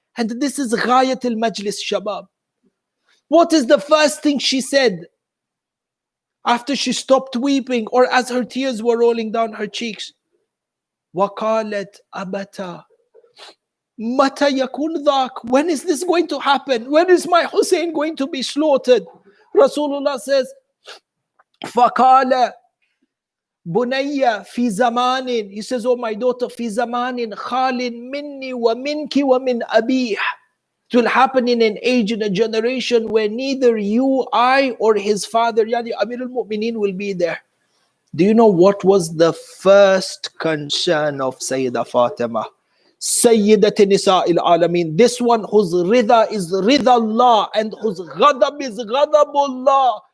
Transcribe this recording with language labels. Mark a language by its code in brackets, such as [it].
[en] And this is Ghayat al-Majlis Shabab. What is the first thing she said after she stopped weeping or as her tears were rolling down her cheeks? [ar] وَقَالَتْ أَبَتَا مَتَى يَكُونُ ذَاكَ. [en] When is this going to happen? When is my Hussein going to be slaughtered? [ar] Rasulullah says, فَقَالَ بُنَيَّ فِي زَمَانٍ. [en] He says, oh my daughter, [ar] فِي زَمَانٍ خَالٍ مِنِّي وَمِنْكِ وَمِنْ أَبِيهِ. [en] It will happen in an age, in a generation where neither you, I, or his father, Yani Amir al-Mu'mineen, will be there. Do you know what was the first concern of Sayyidah Fatima? Sayyidat Nisa al-Alameen. This one whose rida is rida Allah and whose ghadab is ghadabullah.